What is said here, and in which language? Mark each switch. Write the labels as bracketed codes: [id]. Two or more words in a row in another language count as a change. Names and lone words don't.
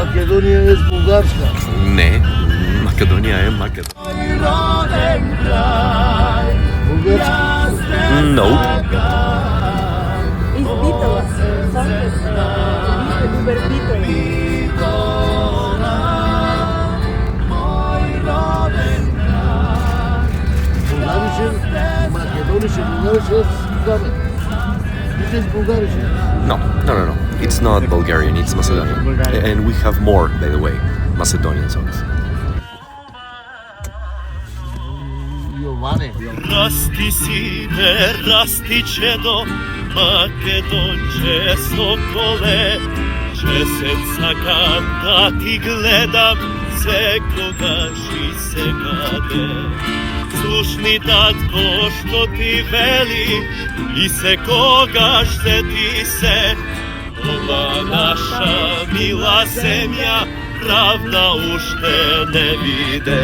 [mk] Македонија е Бугарска. Не, Македонија е Македонија. Бугарска. [en] No. Из Beatles, song is über Beatles. [de] Bulgarischen, Makedonischen, Bulgarischen ist zusammen. [en] This is Bulgarischen. No. It's not Bulgarian, it's Macedonian. And we have more, by the way, Macedonian songs. [mk] Jovane. Расти сине, расти чедо, Македонче соколе, Чесеца да ти гледам, секогаш и секаде. Слушни татко што ти вели, и секогаш сети се, ова наша мила земја, правда уште не виде.